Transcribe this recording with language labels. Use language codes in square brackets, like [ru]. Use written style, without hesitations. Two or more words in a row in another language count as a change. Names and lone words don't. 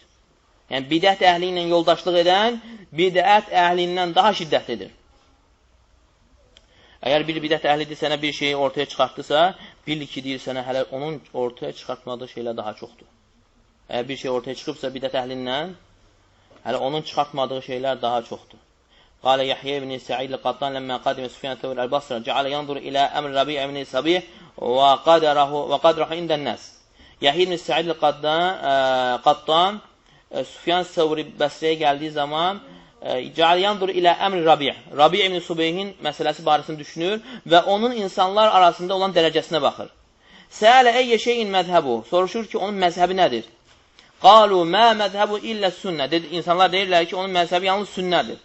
[az] Yəni, bidət əhli ilə yoldaşlıq edən, bidət əhlindən daha şiddətlidir. Əgər bir bidət əhlidir sənə bir şeyi ortaya çıxartdısa, bil ki, deyir sənə hələ onun ortaya çıxartmadığı şeylər daha çoxdur. Əgər bir şey ortaya çıxıbsa bidət əhlindən, hələ onun çıxartmadığı şeylər daha çoxdur. [ar] قال يحيى بن سعيد القطان لما قدم سفيان الثوري البصرة جعل ينظر إلى أمر ربيع بن صبيح وقدره عند الناس. [az] Yahya ibn Sa'id al-Qattan Süfyan Thawri Basra'ya gəldiyi zaman [ar] جعل ينظر إلى أمر [az] Rabi' ibn Subayhin məsələsi barəsində düşünür və onun insanlar arasında olan dərəcəsinə baxır. [ar] سأل أي شيء مذهبه, [az] soruşur ki, onun məzhəbi nədir? [ar] قالوا ما مذهبه إلا السنة. [az] İnsanlar deyirlər ki, onun məzhəbi yalnız sünnədir.